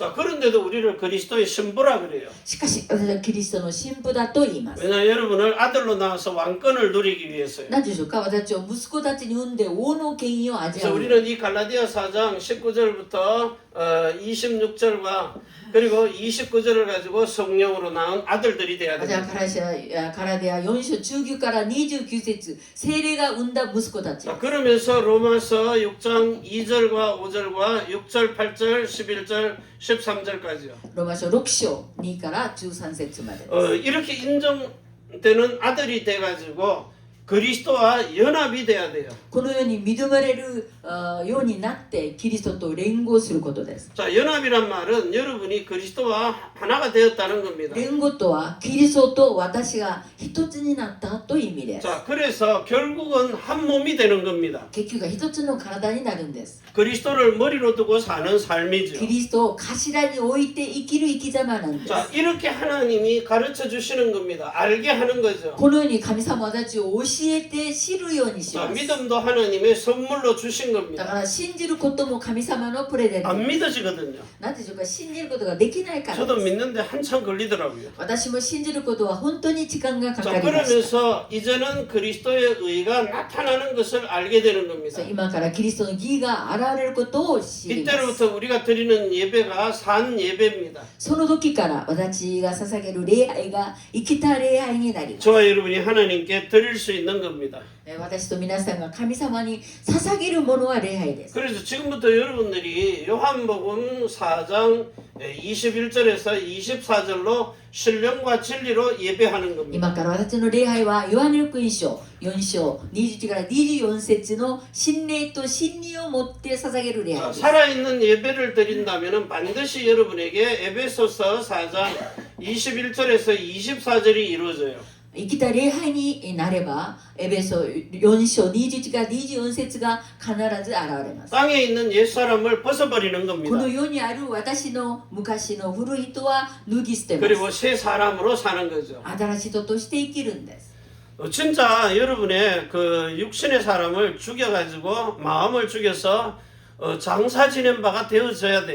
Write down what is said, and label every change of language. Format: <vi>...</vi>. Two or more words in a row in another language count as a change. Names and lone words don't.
<ko>자, 그런데도 우리를 그리스도의 신부라 그래요.</ko> <ja>しかし私はキリストの神父だと言います。</ja> <ko>왜냐 여러분을 아들로 낳아서 왕권을 누리기 위해서요.</ko> <ja>何でしょうか。私を息子たちに産んで王の権威を味</ja> <ko>그래서</ko> <ja>わう。</ja> <ko>우리는 이 갈라디아 4장 19절부터 26절과 그리고 29절을 가지고 성령으로 낳은 아들들이 돼야</ko> <ja>じゃあ</ja> <ko>됩니다.</ko> <ja>カラデア4章19から29節聖霊が産んだ息子たち。</ja> <ko>자, 그러면서 로마서 6장 2절과 5절과 6절, 8절, 11절, 13절까지요.</ko> <ja>ローマ書6章2から13節までです。</ja> <ko>이렇게 인정되는 아들이 돼가지고 그리스도와 연합이 돼야 돼요.</ko> <ja>このように認めれるようになってキリストと連合することです。</ja> <ko>자, 연합이란 말은 여러분이 그리스도와 하나가 되었다는 겁니다.</ko> <ja>連合とはキリストと私が一つになったという意味です。</ja> <ko>자, 그래서 결국은 한 몸이 되는 겁니다.</ko> <ja>結局が一つの体になるんです。</ja> <ko>그리스도를 머리로 두고 사는 삶이죠.</ko> <ja>キリストを頭に置いて生きる生き様なんです。</ja> <ko>자, 이렇게 하나님이 가르쳐 주시는 겁니다. 알게 하는 거죠.</ko> <ja>このように神様たちを教えて知るようにし</ja> <ko>자,</ko> <ja>ます。</ja> <ko>믿음도 하나님의 선물로 주신</ko> <ja>だ</ja> <ko>겁니다.</ko> <ja>から信じることも神様のプレゼント。</ja> <ko>안 믿어지거든요.</ko> <ja>なんでしょうか、信じることができないから</ja> <ko>저도</ko> <ja>です。</ja> <ko>믿는데 한참 걸리더라고요.</ko> <ja>私も信じることは本当に時間がかか</ja> <ko>자,</ko> <ja>りました。</ja> <ko>그러면서 이제는 그리스도의 의가 나타나는 것을 알게 되는 겁니다.</ko> <ja>今からキリストの義が現れることを知ります。</ja> <ko>이때로부터 우리가 드리는 예배가 산 예배입니다.</ko> <ja>その時から私が捧げる礼拝が生きた礼拝になります。</ja> <ko>저와 여러분이 하나님께 드릴 수 있는 겁니다.</ko> <ja>私と皆さんが神様に捧げるものは礼拝です。</ja> <ko>그래서 지금부터 여러분들이 요한복음 4장 21절에서 24절로 신령과 진리로 예배하는 겁니다.</ko> <ja>今から私の礼拝はヨハネ福音書4章21から24節の信霊と真理を持って捧げる礼拝</ja> <ko>자,</ko> <ja>です。</ja> <ko>살아있는 예배를 드린다면 반드시 여러분에게 에베소서 4장 21절에서 24절이 이루어져요.</ko> <ja>生きた礼拝になればエベソ4章21から24節が必ず現れます。</ja> <ko>땅에 있는 옛사람을 벗어버리는</ko> <ja>こ</ja> <ko>겁니다.</ko> <ja>の世にある私の昔の古い人は脱ぎ捨てま</ja> <ko>그리고</ko> <ja>す。</ja> <ko>새 사람으로 사는 거죠.</ko> <ja>新しい人として生きるんです。</ja> <ko>진짜 여러분의 그 육신의 사람을 죽여가지고 마음을 죽여서 장사 지낸 바가 되어져야 돼요.</ko>